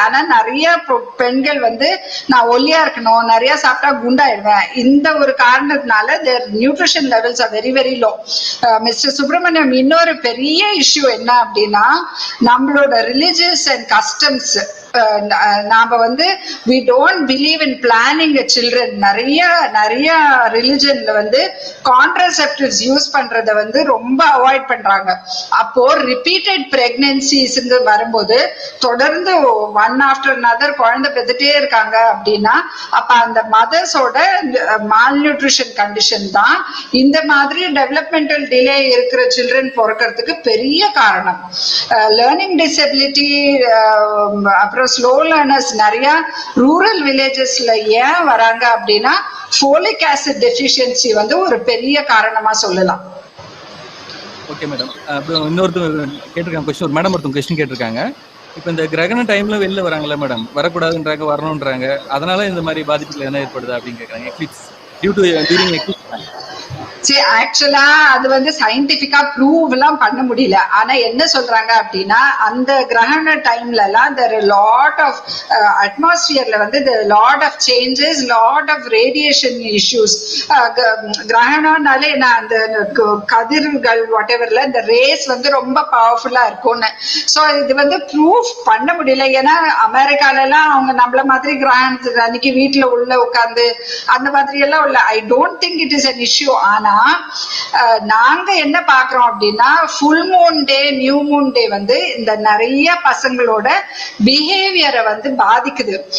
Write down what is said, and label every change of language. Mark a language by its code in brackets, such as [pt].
[ta] ஆனா நிறைய பெண்கள் வந்து நான் ஒல்லியா இருக்கணும், நிறைய சாப்பிட்டா குண்டாயிடுவேன், இந்த ஒரு காரணத்தினால [en] their nutrition levels are very very low. [ta] Mister Subramaniam, இன்னொரு பெரிய இஷ்யூ என்ன அப்படின்னா நம்மளோட ரிலிஜியஸ் அண்ட் கஸ்டம்ஸ். நாம வந்து [en] we don't believe in planning a children. [ta] நிறைய ரிலிஜன்ல வந்து கான்ட்ராசெப்டிவ்ஸ் யூஸ் பண்றத வந்து ரொம்ப அவாய்ட் பண்றாங்க. அப்போ ரிப்பீட்டட் பிரெக்னன்சிஸ் வரும்போது தொடர்ந்து ஒன் ஆஃப்டர் another குழந்தை பெத்துட்டே இருக்காங்க அப்படின்னா அப்ப அந்த மதர்ஸோட மால் நியூட்ரிஷன் கண்டிஷன் தான் இந்த மாதிரி டெவலப்மெண்டல் டிலே இருக்கிற சில்ட்ரன் பிறக்கிறதுக்கு பெரிய காரணம். லேர்னிங் டிசபிலிட்டி, அப்புறம் ஸ்லோ லேர்னர்ஸ் நிறைய ரூரல் வில்லேஜஸ்ல ஏன் வராங்க அப்படின்னா ஃபோலிக் ஆசிட் டெஃபிஷியன்சி வந்து ஒரு பெரிய காரணமா சொல்லலாம். Okay madam. அப்புறம் இன்னொருத்தர் கேட்டிருக்காங்க கொஸ்டின், மேடம் ஒருத்தவங்க கொஸ்டின் கேட்டிருக்காங்க. இப்போ இந்த கிரகண டைம்ல வெளில வராங்களா மேடம், வரக்கூடாதுன்றாங்க, வரணுன்றாங்க, அதனால இந்த மாதிரி பாதிப்புகள் என்ன ஏற்படுது அப்படின்னு கேட்குறாங்க. [en] Eclipse due to during eclipse. [ta] சரி, ஆக்சுவலா அது வந்து சயின்டிபிக்கா ப்ரூவ் எல்லாம் பண்ண முடியல. ஆனா என்ன சொல்றாங்க அப்படின்னா அந்த கிரகண டைம்ல எல்லாம் [en] there are lot of அட்மாஸ்பியர்ல வந்து there are lot of changes, lot of radiation issues. [ta] கிரகணம்னாலே அந்த கதிர்கள் whateverல இந்த ரேஸ் வந்து ரொம்ப பவர்ஃபுல்லா இருக்கும்னு. ஸோ இது வந்து ப்ரூவ் பண்ண முடியல. ஏன்னா அமெரிக்கால எல்லாம் அவங்க நம்மள மாதிரி கிரகணத்துக்கு அன்னைக்கு வீட்டுல உள்ள உட்காந்து அந்த மாதிரி எல்லாம் உள்ள. [en] I don't think it is an issue. [ta] ஆனா நாங்க என்ன பாக்குறோம் அப்படின்னா full moon day, new moon day வந்து இந்த நிறைய பசங்களோட பிஹேவியரை வந்து பாதிக்குது.